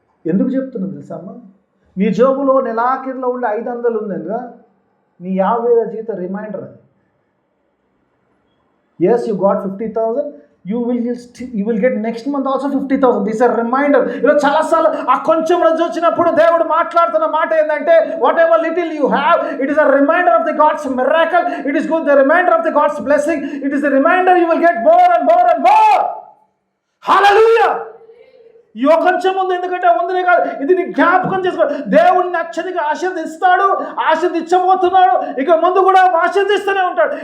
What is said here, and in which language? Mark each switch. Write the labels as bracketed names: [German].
[Telugu] ఎందుకు చెప్తున్నాను తెలుసా అమ్మ? నీ జోబులో నెలాఖరులో ఉండే 500 ఉందిగా, నీ 50,000 జీతం రిమైండర్ అది. [English] Yes, you got 50,000, you will get next month also 50,000. This is a reminder. [Telugu] చాలాసార్లు ఆ కొంచెం రోజు వచ్చినప్పుడు దేవుడు మాట్లాడుతున్న మాట ఏంటంటే, [English] Whatever little you have, it is a reminder of the God's miracle. It is the reminder of the God's blessing. It is the reminder you will get more and more and more. Hallelujah. [Telugu] ఈ కొంచెం ఉంది ఎందుకంటే ఉందినే కాదు, ఇది నీ జ్ఞాపకం చేసుకో. దేవుడిని అత్యధిక ఆశీర్దిస్తాడు, ఆశీర్దించబోతున్నాడు, ఇక ముందు కూడా ఆశీర్దిస్తూనే ఉంటాడు.